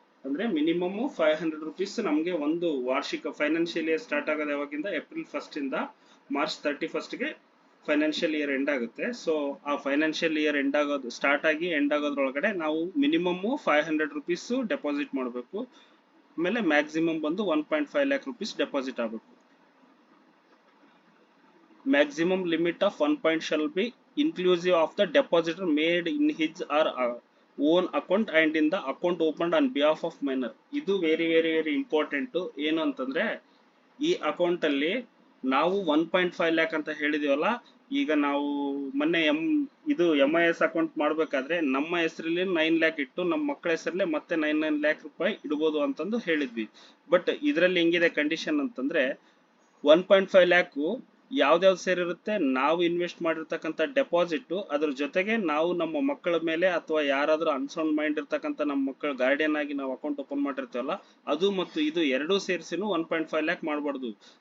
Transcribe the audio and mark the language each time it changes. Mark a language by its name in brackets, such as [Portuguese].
[Kannada] ಅಂದ್ರೆ minimum 500 rupees ನಮಗೆ ಒಂದು ವಾರ್ಷಿಕ ಫೈನಾನ್ಷಿಯಲ್ ಇಯರ್ ಸ್ಟಾರ್ಟ್ ಆಗೋದು ಯಾವಾಗಿಂದ April 1st ಇಂದ March 31st ಗೆ ಫೈನಾನ್ಷಿಯಲ್ ಇಯರ್ ಎಂಡ್ ಆಗುತ್ತೆ. ಸೊ ಆ ಫೈನಾನ್ಷಿಯಲ್ ಇಯರ್ ಎಂಡ್ ಆಗೋದು ಸ್ಟಾರ್ಟ್ ಆಗಿ ಎಂಡ್ ಆಗೋದ್ರೊಳಗಡೆ ನಾವು ಮಿನಿಮಮ್ 500 rupees ಡೆಪಾಸಿಟ್ ಮಾಡಬೇಕು. ಆಮೇಲೆ ಮ್ಯಾಕ್ಸಿಮಮ್ ಬಂದು 1.5 lakh rupees ಡೆಪಾಸಿಟ್ ಆಗಬೇಕು. [English] Maximum limit of 1 point shall be inclusive of the depositor made in his or own account and in the account opened on behalf of minor. [Kannada] ಇದು very very very important. ಏನು ಅಂತಂದ್ರೆ ಈ account ಅಲ್ಲಿ ನಾವು 1.5 lac ಅಂತ ಹೇಳಿದೀವಲ್ಲ, ಈಗ ನಾವು ಮೊನ್ನೆ ಇದು MIS ಅಕೌಂಟ್ ಮಾಡ್ಬೇಕಾದ್ರೆ ನಮ್ಮ ಹೆಸರಲ್ಲಿ 9 ಲ್ಯಾಕ್ ಇಟ್ಟು ನಮ್ಮ ಮಕ್ಕಳ ಹೆಸರಲ್ಲೇ ಮತ್ತೆ 9 ಲ್ಯಾಕ್ ರೂಪಾಯಿ ಇಡ್ಬೋದು ಅಂತಂದು ಹೇಳಿದ್ವಿ. ಬಟ್ ಇದರಲ್ಲಿ ಹೆಂಗಿದೆ ಕಂಡೀಷನ್ ಅಂತಂದ್ರೆ 1.5 ಲ್ಯಾಕು ಯಾವ್ದ್ಯಾವ್ದು ಸೇರಿರುತ್ತೆ, ನಾವು ಇನ್ವೆಸ್ಟ್ ಮಾಡಿರ್ತಕ್ಕಂಥ ಡೆಪಾಸಿಟ್, ಅದ್ರ ಜೊತೆಗೆ ನಾವು ನಮ್ಮ ಮಕ್ಕಳ ಮೇಲೆ ಅಥವಾ ಯಾರಾದ್ರೂ ಅನ್ಸೌಂಡ್ ಮೈಂಡ್ ಇರ್ತಕ್ಕಂಥ ನಮ್ಮ ಮಕ್ಕಳ ಗಾರ್ಡಿಯನ್ ಆಗಿ ನಾವು ಅಕೌಂಟ್ ಓಪನ್ ಮಾಡಿರ್ತೀವಲ್ಲ ಅದು ಮತ್ತು ಇದು ಎರಡೂ ಸೇರಿಸಿನೂ 1.5 ಲ್ಯಾಕ್ ಮಾಡಬಾರ್ದು.